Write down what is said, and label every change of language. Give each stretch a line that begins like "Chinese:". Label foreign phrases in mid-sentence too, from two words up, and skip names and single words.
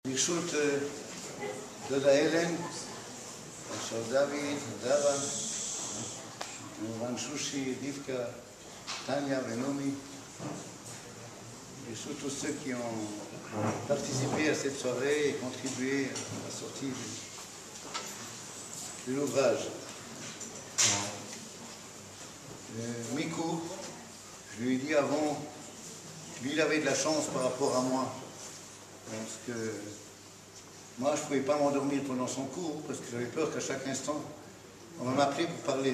Hebrew: ברשות דודה הלן, עכשיו דוד, דרה, כמובן שושי, דיבקה, טניה ונעמי, ברשות
French: tous ceux qui ont participé à cette soirée et contribué à la sortie de l'ouvrage. Mikou, je lui ai dit avant, lui il avait de la chance par rapport à moi, parce que moi je ne pouvais pas m'endormir pendant son cours, parce que j'avais peur qu'à chaque instant, on va m'appeler pour parler.